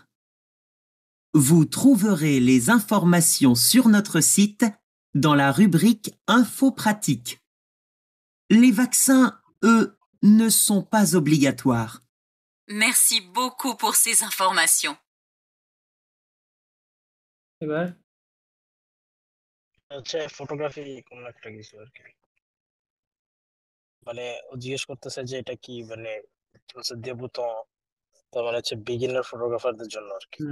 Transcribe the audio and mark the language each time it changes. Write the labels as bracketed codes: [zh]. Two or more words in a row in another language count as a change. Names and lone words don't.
[fr] Vous trouverez les informations sur notre site dans la rubrique Infos pratiques. Les vaccins, eux, ne sont pas obligatoires. Merci beaucoup pour ces informations. [bn] এবার হচ্ছে ফটোগ্রাফি কোন একটা কিছু আর কি। মানে ও জিজ্ঞেস করতেছে যে এটা কি মানে হচ্ছে দেবুত, তার মানে হচ্ছে বিগিনার ফটোগ্রাফারদের জন্য আর কি,